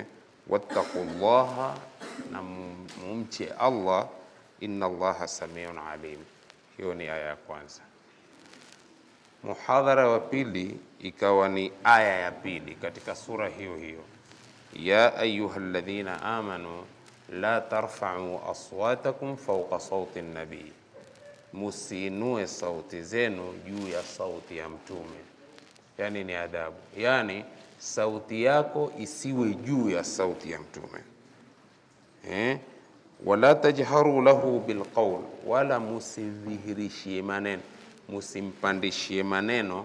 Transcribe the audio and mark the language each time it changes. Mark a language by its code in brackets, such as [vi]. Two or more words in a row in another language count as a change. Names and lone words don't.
[ar] واتقوا الله, [sw] na mumche Allah, [ar] إن الله سميع عليم. [sw] Hiyo ni aya ya kwanza. Muhadhara wa pili ikawa ni aya ya pili katika sura hiyo hiyo, [ar] يا أيها الذين آمنوا لا ترفعوا أصواتكم فوق صوت النبي, [sw] musinue sauti zenu juu ya sauti ya mtume. Yani ni adabu, yani sauti yako isiwe juu ya sauti ya mtume. [ar] ولا تجهروا له بالقول, [sw] wala musidhihirishie maneno, musimpandishie maneno.